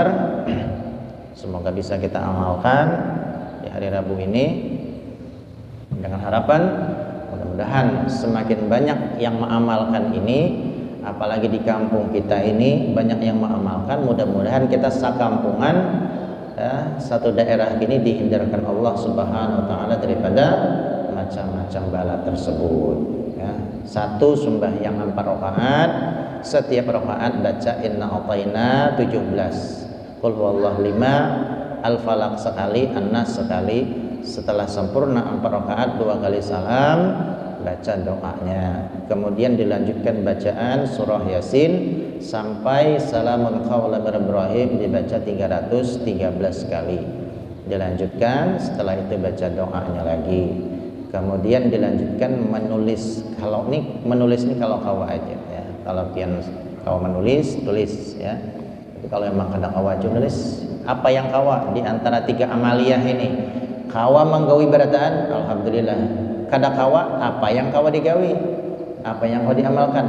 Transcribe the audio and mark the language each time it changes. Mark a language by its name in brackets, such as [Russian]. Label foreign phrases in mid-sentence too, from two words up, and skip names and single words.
[Indonesian] Semoga bisa kita amalkan di hari Rabu ini, dengan harapan mudah-mudahan semakin banyak yang mengamalkan ini, apalagi di kampung kita ini banyak yang mengamalkan. Mudah-mudahan kita sakampungan ya, satu daerah ini dihindarkan [Arabic] الله سبحانه وتعالى [Indonesian] daripada macam-macam bala tersebut ya. Satu sembahyang 4 rakaat, setiap rakaat baca [Arabic] إنا أعطينا [Indonesian] 17, [Arabic] قل هو الله [Indonesian] 5, al-falaq sekali, an-nas sekali. Setelah sempurna 4 rakaat 2 kali salam, baca doanya, kemudian dilanjutkan bacaan surah Yasin sampai [Arabic] سلام قولا من رب رحيم [Indonesian] dibaca 313 kali. Dilanjutkan, setelah itu baca doanya lagi, kemudian dilanjutkan menulis. [Banjar] Kalau ini menulis ini kalau kawa aja ya, kalau pian kawa menulis tulis ya. Tapi kalau memang kada kawa nulis, apa yang kawa di antara 3 amaliyah ini? Kawa menggawi berataan, alhamdulillah. Kada kawa, apa yang kawa digawi, apa yang kau diamalkan.